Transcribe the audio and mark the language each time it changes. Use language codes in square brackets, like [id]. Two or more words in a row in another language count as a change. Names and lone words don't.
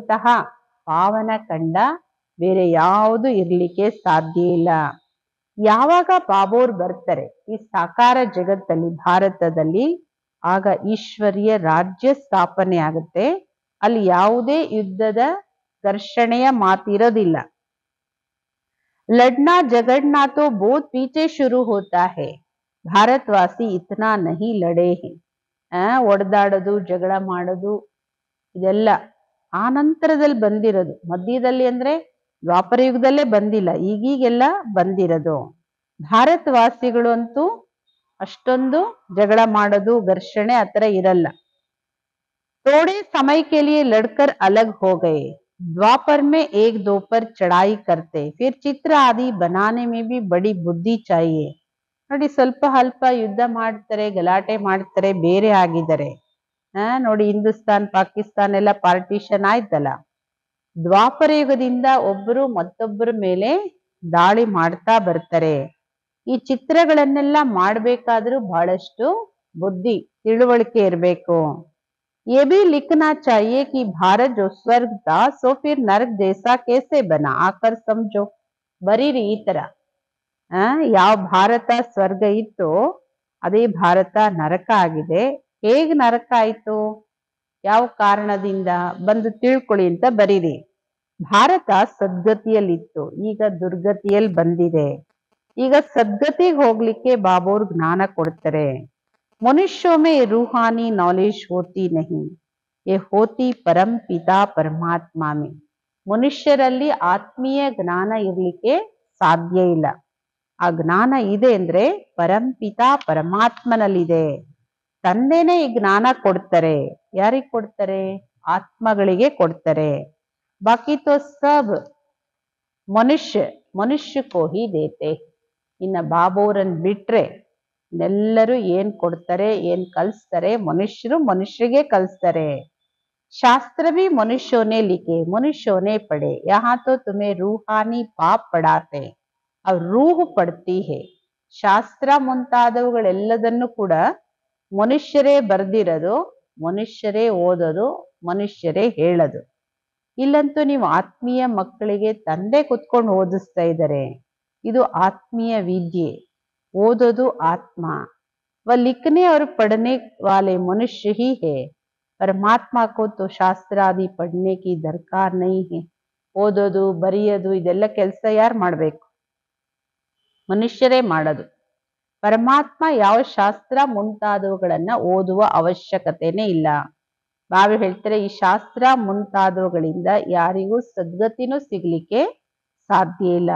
[kn] ಭಾರತದಂತಹ ಪಾವನ ಕಂಡ ಬೇರೆ ಯಾವುದು ಇರ್ಲಿಕ್ಕೆ ಸಾಧ್ಯ ಇಲ್ಲ. ಯಾವಾಗ ಬಾಬೋರ್ ಬರ್ತಾರೆ ಈ ಸಾಕಾರ ಜಗತ್ತಲ್ಲಿ ಭಾರತದಲ್ಲಿ, ಆಗ ಈಶ್ವರಿಯ ರಾಜ್ಯ ಸ್ಥಾಪನೆ ಆಗುತ್ತೆ. ಅಲ್ಲಿ ಯಾವುದೇ ಯುದ್ಧದ ಘರ್ಷಣೆಯ ಮಾತಿರೋದಿಲ್ಲ. [hi] लड़ना झगड़ना तो बहुत पीछे शुरू होता है, भारतवासी इतना नहीं लड़े हैं. [kn] ಒಡೆದಾಡೋದು ಜಗಳ ಮಾಡೋದು ಇದೆಲ್ಲ ಆ ನಂತರದಲ್ಲಿ ಬಂದಿರೋದು. ಮಧ್ಯದಲ್ಲಿ ಅಂದ್ರೆ ದ್ವಾಪರ ಯುಗದಲ್ಲೇ ಬಂದಿಲ್ಲ, ಈಗೀಗೆಲ್ಲ ಬಂದಿರೋದು. ಭಾರತವಾಸಿಗಳು ಅಂತೂ ಅಷ್ಟೊಂದು ಜಗಳ ಮಾಡೋದು ಘರ್ಷಣೆ ಆತರ ಇರಲ್ಲ. [hi] थोड़े समय के लिए लड़कर अलग हो गए, द्वापर में एक दो पर चढ़ाई करते, फिर चित्र आदि बनाने में भी बड़ी बुद्धि चाहिए. [kn] ನೋಡಿ ಸ್ವಲ್ಪ ಅಲ್ಪ ಯುದ್ಧ ಮಾಡ್ತಾರೆ, ಗಲಾಟೆ ಮಾಡ್ತಾರೆ, ಬೇರೆ ಆಗಿದ್ದಾರೆ. ನೋಡಿ ಹಿಂದೂಸ್ತಾನ್ ಪಾಕಿಸ್ತಾನ್ ಎಲ್ಲ ಪಾರ್ಟಿಷನ್ ಆಯ್ತಲ್ಲ. ದ್ವಾಪರ ಯುಗದಿಂದ ಒಬ್ಬರು ಮತ್ತೊಬ್ಬರ ಮೇಲೆ ದಾಳಿ ಮಾಡ್ತಾ ಬರ್ತಾರೆ. ಈ ಚಿತ್ರಗಳನ್ನೆಲ್ಲ ಮಾಡ್ಬೇಕಾದ್ರೂ ಬಹಳಷ್ಟು ಬುದ್ಧಿ ತಿಳುವಳಿಕೆ ಇರಬೇಕು. [hi] ये भी लिखना चाहिए कि भारत जो स्वर्ग था सो फिर नरक जैसा कैसे बना, आकर समझो. [kn] ಬರೀರಿ ಈ ತರ. ಯಾವ ಭಾರತ ಸ್ವರ್ಗ ಇತ್ತು ಅದೇ ಭಾರತ ನರಕ ಆಗಿದೆ. ಹೇಗ್ ನರಕ ಆಯ್ತು, ಯಾವ ಕಾರಣದಿಂದ ಬಂದು ತಿಳ್ಕೊಳ್ಳಿ ಅಂತ ಬರೀರಿ. ಭಾರತ ಸದ್ಗತಿಯಲ್ಲಿತ್ತು, ಈಗ ದುರ್ಗತಿಯಲ್ಲಿ ಬಂದಿದೆ. ಈಗ ಸದ್ಗತಿಗೆ ಹೋಗ್ಲಿಕ್ಕೆ ಬಾಬೋರ್ ಜ್ಞಾನ ಕೊಡ್ತಾರೆ. [hi] मनुष्यों में रूहानी नॉलेज होती नहीं, ये होती परम पिता परमात्मा में. [kn] ಮನುಷ್ಯರಲ್ಲಿ ಆತ್ಮೀಯ ಜ್ಞಾನ ಇರ್ಲಿಕ್ಕೆ ಸಾಧ್ಯ ಇಲ್ಲ. ಆ ಜ್ಞಾನ ಇದೆ ಅಂದ್ರೆ ಪರಂಪಿತ ಪರಮಾತ್ಮನಲ್ಲಿದೆ. ತಂದೆನೇ ಈ ಜ್ಞಾನ ಕೊಡ್ತಾರೆ. ಯಾರಿಗೆ ಕೊಡ್ತಾರೆ? ಆತ್ಮಗಳಿಗೆ ಕೊಡ್ತಾರೆ. [hi] बाकी तो सब मनुष्य को ही देते. [kn] ಇನ್ನ ಬಾಬೋರನ್ ಬಿಟ್ರೆ ಎಲ್ಲರೂ ಏನ್ ಕೊಡ್ತಾರೆ, ಏನ್ ಕಲಿಸ್ತಾರೆ? ಮನುಷ್ಯರು ಮನುಷ್ಯರಿಗೆ ಕಲಿಸ್ತಾರೆ. [hi] ಶಾಸ್ತ್ರ भी मनुष्यों ने लिखे, मनुष्यों ने पढ़े, यहाँ तो तुम्हें रूहानी पाप पढ़ाते, अब रूह पढ़ती है. [kn] ಶಾಸ್ತ್ರ ಮುಂತಾದವುಗಳೆಲ್ಲದನ್ನು ಕೂಡ ಮನುಷ್ಯರೇ ಬರ್ದಿರೋದು, ಮನುಷ್ಯರೇ ಓದೋದು, ಮನುಷ್ಯರೇ ಹೇಳೋದು. ಇಲ್ಲಂತೂ ನೀವು ಆತ್ಮೀಯ ಮಕ್ಕಳಿಗೆ ತಂದೆ ಕುತ್ಕೊಂಡು ಓದಿಸ್ತಾ ಇದ್ದಾರೆ. ಇದು ಆತ್ಮೀಯ ವಿದ್ಯೆ. ಓದೋದು ಆತ್ಮ. [hi] वह लिखने और पढ़ने वाले मनुष्य ही है, परमात्मा को तो शास्त्र आदि ಪढ़ने की दरकार नहीं है. [kn] ಓದೋದು ಬರೆಯೋದು ಇದೆಲ್ಲ ಕೆಲಸ ಯಾರು ಮಾಡ್ಬೇಕು? ಮನುಷ್ಯರೇ ಮಾಡೋದು. ಪರಮಾತ್ಮ ಯಾವ ಶಾಸ್ತ್ರ ಮುಂತಾದವುಗಳನ್ನ ಓದುವ ಅವಶ್ಯಕತೆನೇ ಇಲ್ಲ. ಬಾಬಾ ಹೇಳ್ತಾರೆ ಈ ಶಾಸ್ತ್ರ ಮುಂತಾದವುಗಳಿಂದ ಯಾರಿಗೂ ಸದ್ಗತಿನೂ ಸಿಗ್ಲಿಕ್ಕೆ ಸಾಧ್ಯ ಇಲ್ಲ.